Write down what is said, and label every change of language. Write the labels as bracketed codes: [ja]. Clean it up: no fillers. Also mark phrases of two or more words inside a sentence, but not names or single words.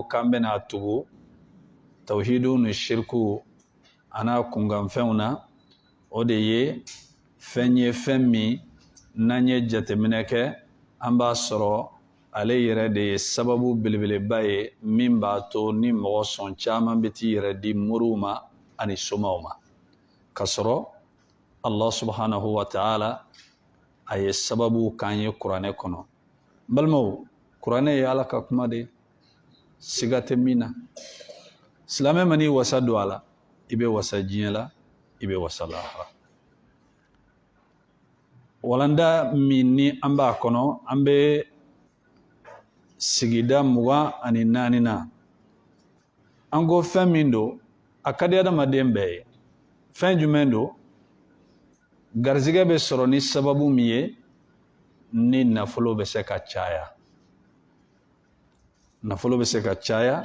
[bm] k'an bɛna tugu tawhidu ni shirku a n'a kunkanfɛnw na o de ye fɛn min n'an ye jateminɛ kɛ an b'a sɔrɔ ale yɛrɛ de ye sababu belebeleba ye min b'a to ni mɔgɔ sɔn caman bɛ t'i yɛrɛ di moriw ma ani somaw ma ka sɔrɔ Allah [ar] سبحانه وتعالى [bm] a ye sababu k'an ye kuranɛ kɔnɔ balimaw kuranɛ ye Ala ka kuma de siga tɛ min na silamɛ man'i wasa don a la i bɛ wasa diɲɛ la i bɛ wasa lahara walanda min ni an b'a kɔnɔ an bɛ sigida 24 na an ko fɛn min don a ka di adamaden bɛɛ ye fɛn jumɛn don garizigɛ bɛ sɔrɔ ni sababu min ye ni nafolo bɛ se ka caya nafolo bɛ se ka caya